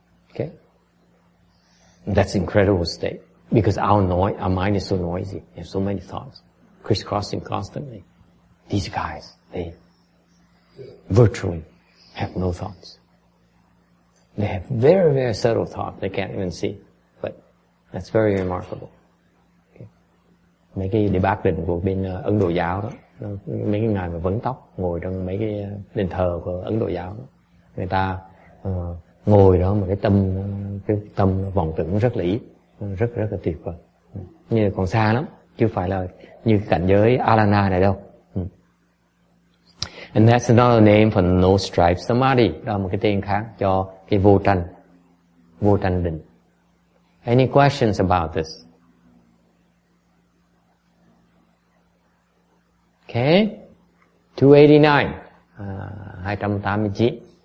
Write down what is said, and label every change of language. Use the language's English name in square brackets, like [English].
[English] Okay? And that's an incredible state. Because our mind is so noisy. We have so many thoughts. Crisscrossing constantly. These guys, they virtually have no thoughts. They have very, very subtle thoughts they can't even see. But that's very remarkable. [Vietnamese] Mấy cái đề bác định của bên Ấn Độ giáo đó, mấy cái ngài mà vấn tóc ngồi trong mấy cái đền thờ của Ấn Độ giáo đó, người ta ngồi đó mà cái tâm vọng tưởng rất là ít, Rất là tuyệt vời. Nhưng còn xa lắm, chứ phải là như cảnh giới Alana này đâu. [English] And that's another name for no stripe samadhi. [Vietnamese] Đó là một cái tên khác cho cái vô tranh định. [English] Any questions about this? Okay. 289. 289.